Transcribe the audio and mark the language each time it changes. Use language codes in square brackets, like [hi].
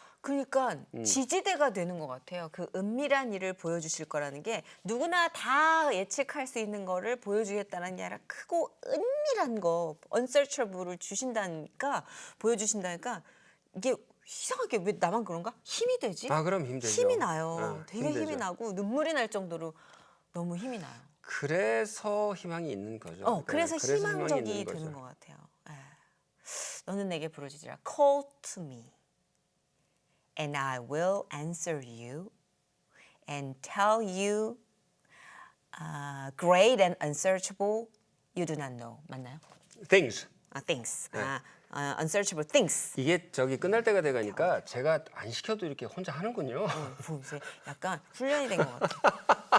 [ko] 그러니까 지지대가 되는 것 같아요. 그 은밀한 일을 보여주실 거라는 게 누구나 다 예측할 수 있는 거를 보여주겠다는 게 아니라 크고 은밀한 거, unsearchable을 주신다니까 보여주신다니까 이게 이상하게 왜 나만 그런가? 힘이 되지? 그럼 힘들죠. 힘이 나요. 되게 힘들죠. 힘이 나고 눈물이 날 정도로 너무 힘이 나요. 그래서 희망이 있는 거죠. 그래서 희망적이 되는 것 같아요. 너는 내게 부르짖으라. [en] Call to me, and I will answer you, and tell you great and unsearchable you do not know. [ko] 맞나요? [en] Things. Things. unsearchable things. [ko] 이게 끝날 때가 돼가니까 제가 안 시켜도 이렇게 혼자 하는군요. 이제 약간 훈련이 된 것 같아.